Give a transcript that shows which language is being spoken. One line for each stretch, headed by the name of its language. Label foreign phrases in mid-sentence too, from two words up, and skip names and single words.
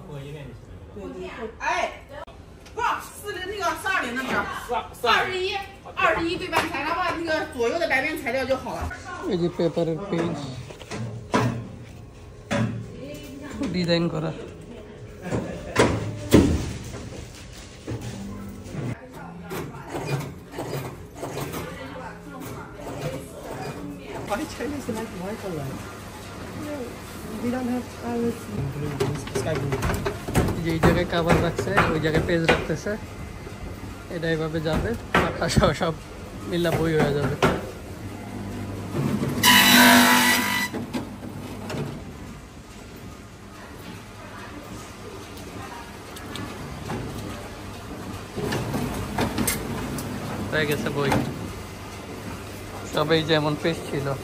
Chinese: 哎，不，40那个32的那边，21、22。 21对半材，然后把那个左右的白边裁掉就好了。
Bangla: এই যে পেপারের পেজ ডিজাইন করা।
English: Why Chinese like white or red? We don't have sky blue.
Bangla: যে জায়গায় কভার রাখছে ওই জায়গায় পেজ রাখতেছে, এটা এইভাবে যাবে, সব মিল্লা বই হয়ে যাবে। হয়ে গেছে বই, সবাই যেমন পেজ ছিল।